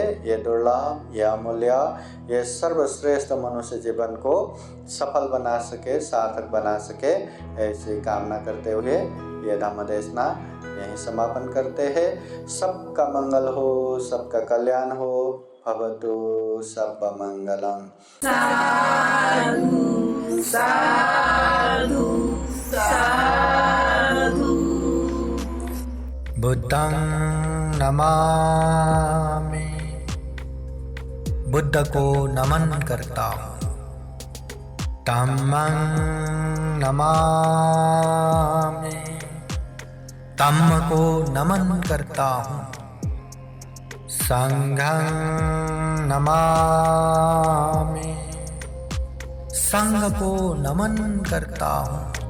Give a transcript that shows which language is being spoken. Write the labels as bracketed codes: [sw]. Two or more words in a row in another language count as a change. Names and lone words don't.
[hi] ये दुर्लभ, ये अमूल्य, ये सर्वश्रेष्ठ मनुष्य जीवन को सफल बना सके, सार्थक बना सके, ऐसी कामना करते हुए ये धम्म देशना यहीं समापन करते हैं। सबका मंगल हो, सबका कल्याण हो। [pi] भवतु सर्व मंगलम। साधु साधु साधु। बुद्धं नमामि, [hi] बुद्ध को नमन करता हूँ। [pi] धम्मं नमामि, [hi] धम्म को नमन करता हूँ। [pi] संघं नमामि, [hi] संघ को नमन करता हूँ।